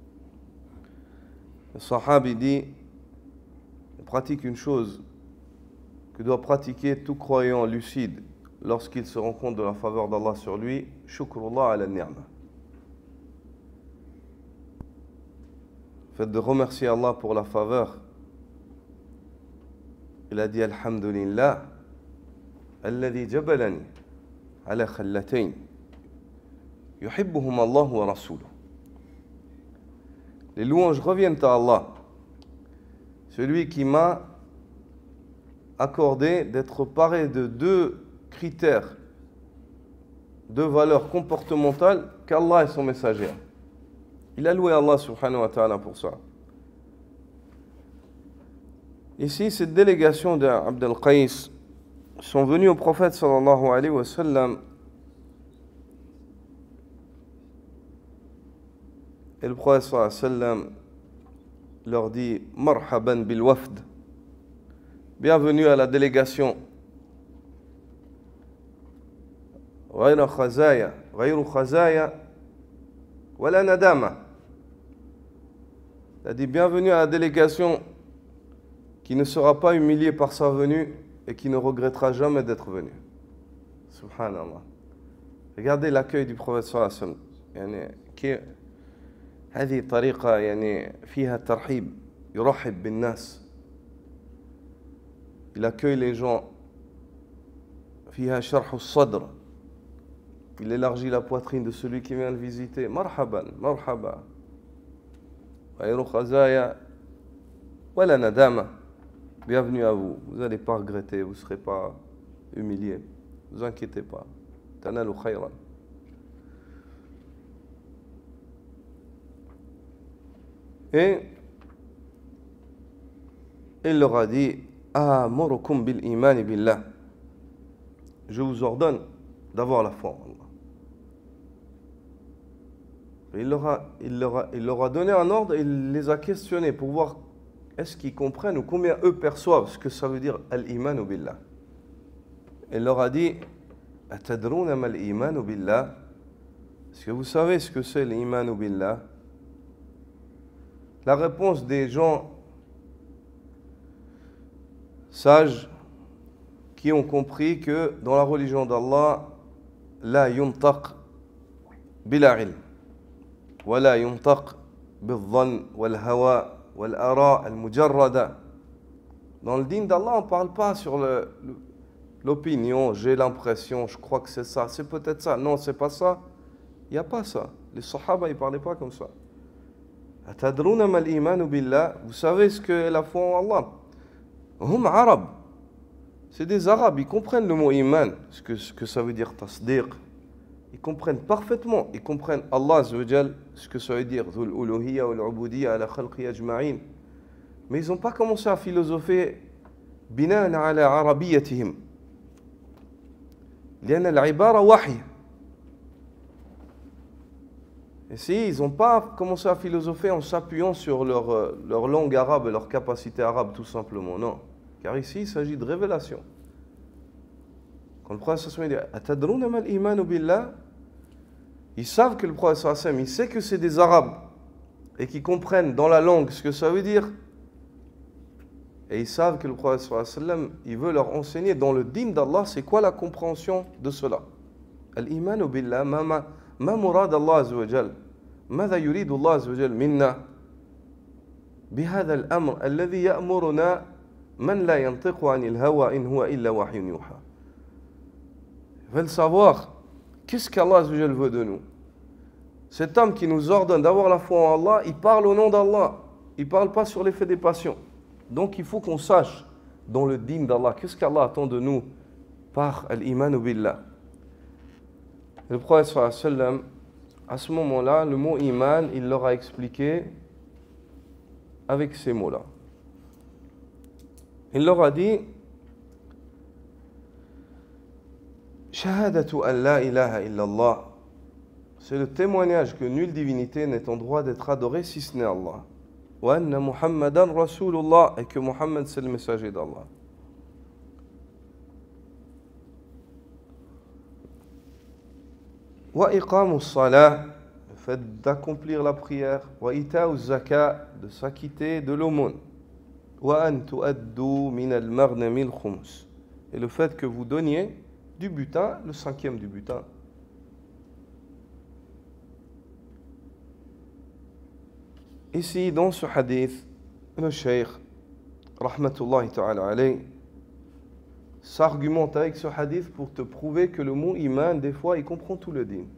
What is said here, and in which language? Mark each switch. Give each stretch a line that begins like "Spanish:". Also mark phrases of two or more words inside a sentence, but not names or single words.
French: Le sahabi dit: on pratique une chose que doit pratiquer tout croyant lucide lorsqu'il se rend compte de la faveur d'Allah sur lui,
Arabic: شكر الله على النعمة.
French: Le fait de remercier Allah pour la faveur. Il a dit:
Arabic: الحمد لله، الذي جبلني على خلتين، يحبهم الله ورسوله.
French: Les louanges reviennent à Allah, celui qui m'a accordé d'être paré de deux critères, deux valeurs comportementales qu'Allah et son messager. Il a loué Allah
Arabic: سبحانه وتعالى
French: pour ça. Ici, cette délégation d'Abd al-Qais sont venus au prophète
Arabic: صلى الله عليه وسلم,
French: et le prophète
Arabic: صلى الله عليه وسلم
French: leur dit:
Arabic: مرحبا بالوفد,
French: bienvenue à la délégation.
Arabic: غير خزايا ولا ندامى.
French: Il a dit: bienvenue à la délégation qui ne sera pas humiliée par sa venue et qui ne regrettera jamais d'être venue. Subhanallah. Regardez l'accueil du prophète
Arabic: صلى الله عليه وسلم. هذه طريقة يعني فيها ترحيب، يرحب بالناس.
French: Il accueille les gens.
Arabic: فيها شرح الصدر.
French: Il élargit la poitrine de celui qui vient le visiter.
Arabic: مرحبا مرحبا. غير خزايا ولا ندامة.
French: Bienvenue à vous. Vous n'allez pas regretter, vous ne serez pas humilié. Ne vous inquiétez pas.
Arabic: تنالوا خيرا.
French: Et il leur a dit:
Arabic: آمركم بالإيمان بالله.
French: Je vous ordonne d'avoir la foi en Allah. Il leur a donné un ordre et il les a questionnés pour voir est-ce qu'ils comprennent ou combien eux perçoivent ce que ça veut dire
Arabic: الإيمان بالله?
French: Il leur a dit
Arabic: أتدرون ما الإيمان بالله?
French: Est-ce que vous savez ce que c'est l'
Arabic: إيمان بالله?
French: La réponse des gens sages qui ont compris que dans la religion d'Allah,
Arabic: لا ينطق بلا علم، ولا ينطق بالظن والهوى والآراء المجردة.
French: Dans le dîn d'Allah, on ne parle pas sur l'opinion, j'ai l'impression, je crois que c'est ça, c'est peut-être ça. Non, c'est pas ça. Il n'y a pas ça. Les sahaba, ils ne parlaient pas comme ça.
Arabic: أتدرون ما الإيمان بالله?
French: Vous savez ce que la foi en Allah?
Arabic: هم عرب.
French: C'est des arabes, ils comprennent le mot iman, ce que ça veut dire tasdiq. Ils comprennent parfaitement, ils comprennent
Arabic: الله عز وجل,
French: ce que ça veut dire
Arabic: ذو الألوهية والعبودية على خلقه أجمعين.
French: Mais ils n'ont pas commencé à philosopher
Arabic: بناء على عربيتهم. لأن العبارة وحي.
French: Et si, ils n'ont pas commencé à philosopher en s'appuyant sur leur langue arabe et leur capacité arabe, tout simplement, non. Car ici, il s'agit de révélation. Quand le prophète
Arabic: صلى الله عليه وسلم
French: dit
Arabic: أتدرون ما الإيمان بالله,
French: ils savent que le prophète
Arabic: صلى الله عليه وسلم,
French: il sait que c'est des arabes et qui comprennent dans la langue ce que ça veut dire. Et ils savent que le prophète
Arabic: صلى الله عليه وسلم,
French: il veut leur enseigner dans le dîn d'Allah, c'est quoi la compréhension de cela.
Arabic: الإيمان بالله، ما مراد الله عز وجل, ماذا يريد الله عز وجل منا بهذا الأمر الذي يأمرنا من لا ينطق عن الهوى إن هو إلا وحي يوحى.
French: Ils veulent savoir qu'est-ce qu'
Arabic: الله عز وجل
French: veut de nous. Cet homme qui nous ordonne d'avoir la foi en Allah, il parle au nom d'Allah, il ne parle pas sur l'effet des passions. Donc il faut qu'on sache dans le dîn d'Allah qu'est-ce qu'Allah attend de nous par
Arabic: الإيمان بالله.
French: Le prophète
Arabic: صلى الله عليه وسلم,
French: à ce moment-là, le mot iman, il leur a expliqué avec ces mots-là. Il leur a dit
Arabic: شهادة أن لا إله إلا الله.
French: C'est le témoignage que nulle divinité n'est en droit d'être adorée si ce n'est Allah.
Arabic: وأن محمدا رسول الله,
French: et que Muhammad c'est le messager d'Allah.
Arabic: وإقام الصلاة,
French: le fait d'accomplir la prière.
Arabic: وإيتاء الزكاة,
French: de s'acquitter de l'aumône.
Arabic: وأن تؤدوا من المغنم الخمس,
French: et le fait que vous donniez du butin, le cinquième du butin. Ici, dans ce hadith, le cheikh,
Arabic: رحمة الله تعالى عليه,
French: s'argumente avec ce hadith pour te prouver que le mot iman, des fois, il comprend tout le dîn.